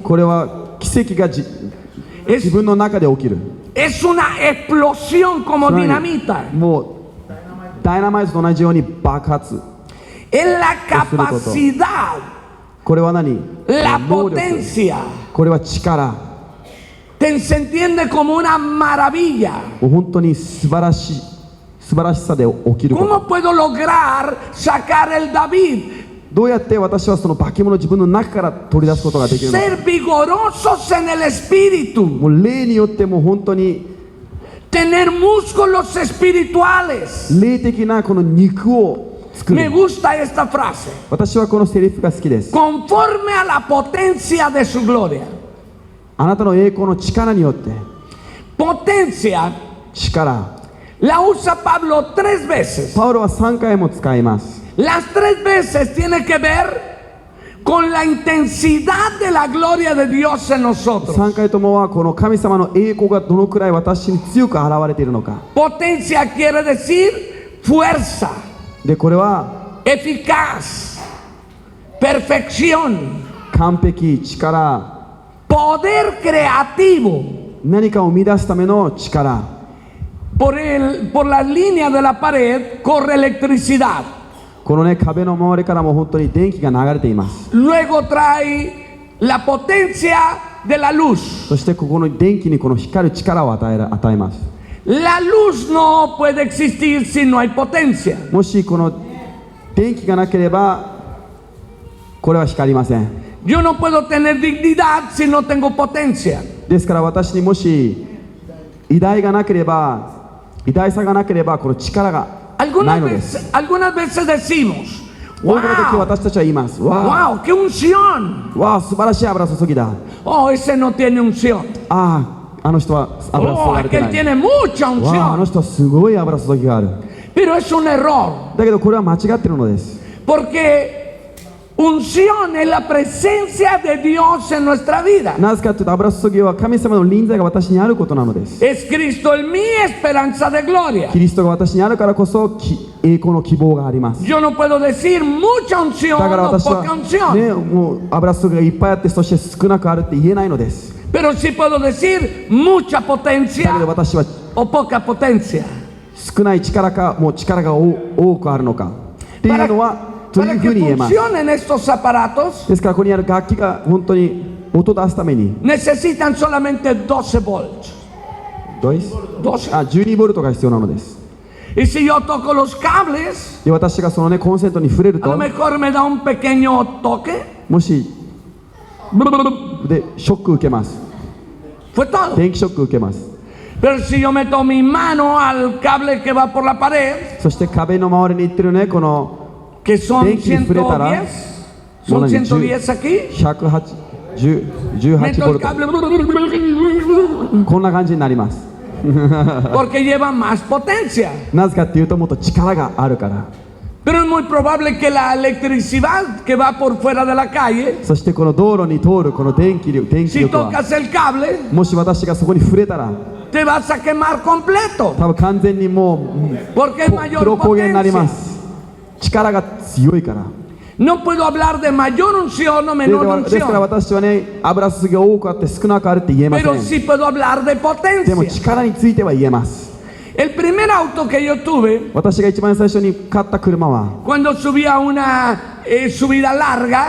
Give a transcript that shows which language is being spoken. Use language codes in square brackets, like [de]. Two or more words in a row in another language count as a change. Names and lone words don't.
[ja] これは奇跡が自分の中で起きる。 [es] Es una explosión como [ja] つまり [es] dinamita. [ja] もうダイナマイトと同じように爆発。 [es] Es la capacidad, [ja] これは何？ [es] la [ja] 能力。 [es] potencia. [ja] これは力。 [es] Se entiende como una maravilla. [ja] もう本当に素晴らしさで起きること。 [es] ¿Cómo puedo lograr sacar el David? [ja] どうやって私はその化け物を自分の中から取り出すことができるのか。 [es] Ser vigorosos en el espíritu. [ja] もう霊によってもう本当に [es] Tener músculos espirituales. [ja] 霊的なこの肉を作 [es] Me [ja] る。 [es] gusta esta frase. [ja] 私はこのセリフが好きです。 [es] Conforme a la potencia de su gloria. [ja] あなたの栄光の力によって [es] Potencia [ja] 力。 [es] la usa Pablo 3 veces. [ja] パウロは3回も使います。 [es] Las 3 veces tiene que ver con la intensidad de la gloria de Dios en nosotros. [ja] 3 回ともはこの神様の栄光がどのくらい私に強く現れているのか。 [es] Potencia quiere decir fuerza, [ja] でこれは [es] eficaz, perfección, [ja] 完璧、力、 [es] poder creativo [ja] 何かを生み出すための力。 [es] por la línea de la pared corre electricidad. [ja] このね、壁の周りからも本当に電気が流れています。 [es] Luego trae la potencia de la luz. [ja] そしてここの電気にこの光る力を与えます。 [es] La luz no puede existir si no hay potencia. [ja] もしこの電気がなければこれは光りません。 [es] Yo no puedo tener dignidad si no tengo potencia. [ja] ですから私にもし偉大がなければ、偉大さがなければこの力がないのです。 [es] Algunas veces decimos, [ja] 多くの時 wow, 私たちは言います。わ [es] wow, qué unción. [ja] あ、わあ、素晴らしい油注ぎだ。 [es] Oh, ese no tiene unción. [ja] ああ、あの人は油注 [es] Oh, [ja] がれ [es] es [ja] て [es] que [ja] な [es] él [ja] い。 [es] tiene mucha [ja] わあ、あの [es] unción. [ja] 人はすごい油注ぎがある。 [es] Pero es un error. [ja] だけどこれは間違ってるのです。 [es] Porque unción es la presencia de Dios en nuestra vida. [ja] なぜかというと油注ぎは神様の臨在が私にあることなのです。 [es] Es Cristo en mi esperanza de gloria. [ja] キリストが私にあるからこそ栄光の希望があります。 [es] Yo no puedo decir mucha unción [ja] だから [es] o [ja] 私 [es] poca [ja] は、 [es] unción. [ja] ね、もう油注ぎがいっぱいあってそして少なくあるって言えないのです。 [es] Pero sí puedo decir mucha [ja] だけど [es] potencia [ja] 私は [es] o poca potencia. [ja] 少ない力かもう力が多くあるのかっていうのはとい [es] Para [ja] うふ [es] que [ja] うに言えます。 [es] funcionen estos aparatos [ja] ですからここにある楽器が本当に音を出すために [es] necesitan solamente 12 volts. [ja] 12. 12 ボルトが必要なのです。 [es] Y si yo toco los cables, [ja] で私がそのねコンセントに触れる [es] a lo [ja] と [es] mejor me da un pequeño toque. [ja] もしでショック受けます。 [es] Fue todo. [ja] 電気ショック受けます。 [es] Pero si yo meto mi mano al cable que va por la pared, [ja] そして壁の周りに行ってるねこの [es] que son [ja] 電気に触れたら [es] 110, son 110 aquí, 118 meto [ja] ボ [es] el [ja] ルト [es] cable [ja] こんな感じになります。 [es] porque lleva más potencia. [ja] なぜかっていうともっと力があるから。 [es] Pero es muy probable que la electricidad que va por fuera de la calle, [ja] そしてこの道路に通るこの電気 [es] si [ja] 力は [es] tocas el cable, [ja] もし私がそこに触れたら [es] te vas a quemar completo, [ja] 多分完全にもう [es] porque es mayor [ja] 黒焦げになりま [es] potencia. [ja] す。力が強いから。 [es] No puedo hablar de mayor unción o [ja] で [es] menor [ja] ですから [es] unción, [ja] 私はね油注ぎが多くあって少なくあるって言えませ [es] pero [ja] ん。 [es] sí puedo hablar de [ja] でも [es] potencia. [ja] 力については言えます。 [es] El primer auto que yo tuve, [ja] 私が一番最初に買った車は [es] cuando subía una subida larga,